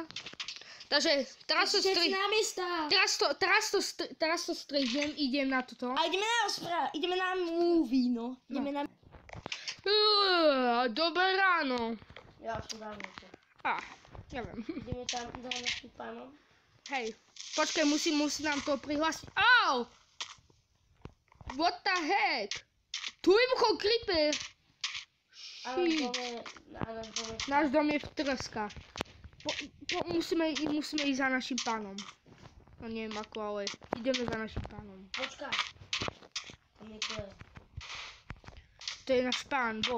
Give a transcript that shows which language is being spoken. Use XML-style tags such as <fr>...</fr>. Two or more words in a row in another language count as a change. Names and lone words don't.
<sk>Takže teraz to strihnem, idem na toto. A ideme na rozprávu, ideme na movie, no. Ideme na... Dobré ráno. Ja už to dávno. Neviem. Ideme tam za našim pánom. Hej, počkaj, musím nám to prihlásiť.</sk> <en>Au! What the heck?</en> <sk>Tu vybuchol creeper. Náš dom je v treskách. Musíme ísť za našim pánom. No neviem ako, ale ideme za našim pánom. Počkaj. Tam je to je. To je náš pán, Boh.</sk>